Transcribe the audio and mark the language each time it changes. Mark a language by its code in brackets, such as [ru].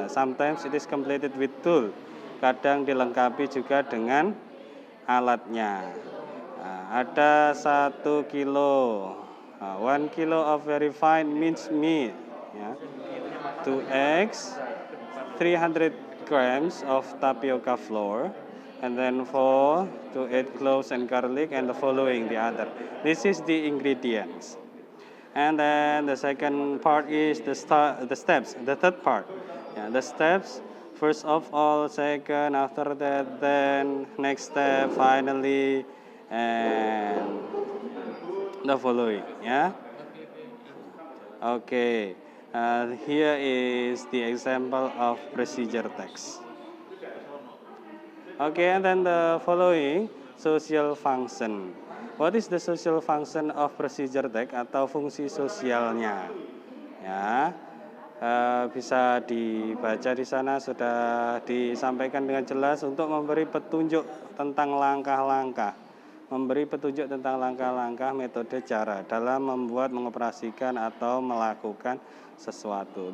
[en] Sometimes it is completed with tool. [id] Kadang dilengkapi juga dengan alatnya. Ada [en] 1 kilo, 1 kilo of very fine minced meat, ya. 2 eggs, 300 grams of tapioca flour, and then 4 to 8 cloves and garlic, and the following the other. This is the ingredients. And then the second part is the steps. The third part, yeah, the steps. First of all, second, after that, then next step, finally, and the following. Yeah. Okay. Here is the example of procedure text. Okay, and then the following social function. What is the social function of procedure text [id] atau fungsi sosialnya? Ya, bisa dibaca di sana sudah disampaikan dengan jelas untuk memberi petunjuk tentang langkah-langkah. Memberi petunjuk tentang langkah-langkah metode cara dalam membuat, mengoperasikan atau melakukan sesuatu.